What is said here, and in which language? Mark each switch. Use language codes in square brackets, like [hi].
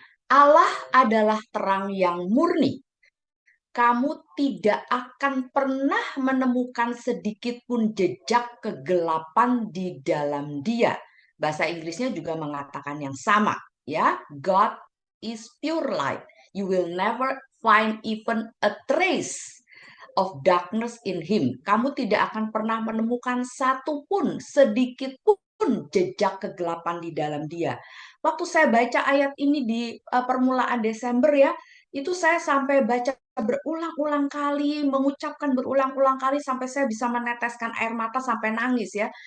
[id] Allah adalah terang yang murni. Kamu tidak akan pernah menemukan sedikit pun jejak kegelapan di dalam Dia. Bahasa Inggrisnya juga mengatakan yang sama, ya. [en] God is pure light. You will never find even a trace of darkness in him. [id] Kamu tidak akan pernah menemukan satu pun, sedikit pun jejak kegelapan di dalam Dia. Waktu saya baca ayat ini di permulaan Desember ya, itu saya sampai baca berulang-ulang kali, mengucapkan berulang-ulang kali sampai saya bisa meneteskan air mata sampai nangis ya.